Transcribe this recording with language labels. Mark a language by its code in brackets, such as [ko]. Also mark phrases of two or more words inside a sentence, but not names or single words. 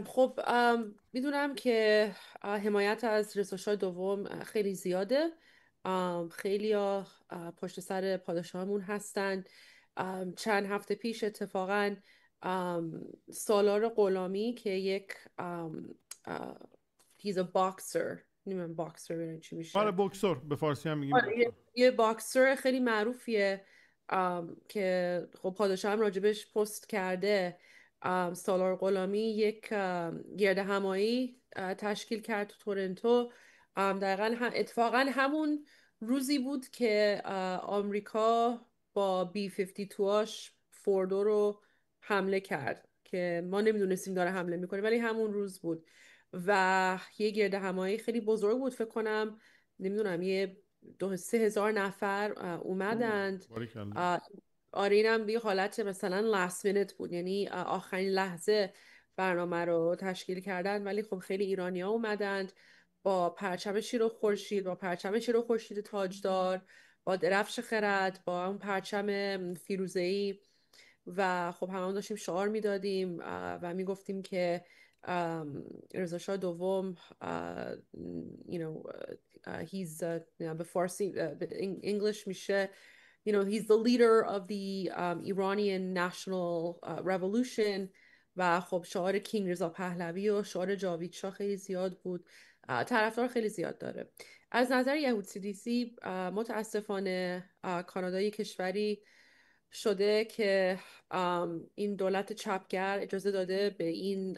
[fa] خب میدونم که حمایت از رضاشاه دوم خیلی زیاده، خیلی ها پشت سر پادشاهمون هستن. چند هفته پیش اتفاقا سالار غلامی که یک [en] he's a boxer، [fa] نمیدونم باکسر چی میشه. آره بوکسور به فارسی هم میگیم. یه باکسر خیلی معروفیه که خب پادشاه هم راجبش پست کرده. سالار غلامی یک گردهمایی تشکیل کرد تو تورنتو. دقیقا اتفاقا همون روزی بود که آمریکا با B-52 فوردو رو حمله کرد که ما نمیدونستیم داره حمله میکنه، ولی همون روز بود و یه گردهمایی خیلی بزرگ بود. فکر کنم نمیدونم یه 2,000-3,000 نفر اومدند. آره اینم یه حالت مثلا [en] last minute [fa] بود، یعنی آخرین لحظه برنامه رو تشکیل کردن، ولی خب خیلی ایرانی ها اومدند با پرچم شیر و خورشید، با پرچم شیر و خورشید تاجدار، با درفش خرد، با اون پرچم فیروزه‌ای و خب همون داشتیم شعار میدادیم و میگفتیم که رضا شاه دوم he's به فارسی به انگلیش میشه [en] he's the leader of the Iranian national revolution [fa] و خب شعار کینگ رضا پهلوی و شعار جاوید شاه خیلی زیاد بود. طرفدار خیلی زیاد داره. از نظر یهود سیدیسی متاسفانه کانادای کشوری شده که این دولت چپگر اجازه داده به این